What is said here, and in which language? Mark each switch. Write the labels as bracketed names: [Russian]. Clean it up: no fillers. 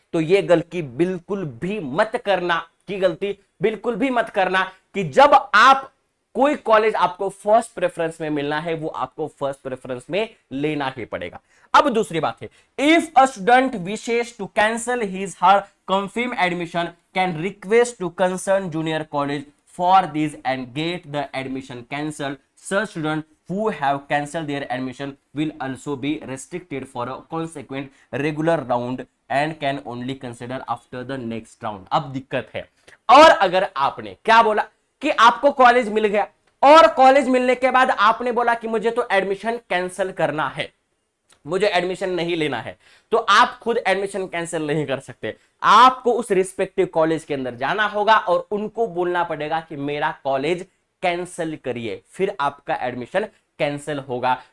[Hindi] तो ये गलती बिल्कुल भी मत करना, की गलती बिल्कुल भी मत करना कि जब आप कोई कॉलेज आपको फर्स्ट प्रेफरेंस में मिलना है, वो आपको फर्स्ट प्रेफरेंस में लेना ही पड़ेगा। अब दूसरी बात है, [English] If a student wishes to cancel his her confirm admission can request to concern junior college for this and get the admission cancel. Such students who have cancelled their admission will also be restricted for a consequent regular round and can only consider after the next round। [Hindi] अब दिक्कत है, और अगर आपने क्या बोला कि आपको कॉलेज मिल गया और कॉलेज मिलने के बाद आपने बोला कि मुझे तो एडमिशन कैंसिल करना है, मुझे एडमिशन नहीं लेना है, तो आप खुद एडमिशन कैंसिल नहीं कर सकते। आपको उस रिस्पेक्टिव कॉलेज के अंदर जाना होगा और उनको बोलना पड़ेगा कि मेरा कॉलेज कैंसिल करिए, फिर आपका एडमिशन कैंसिल होगा।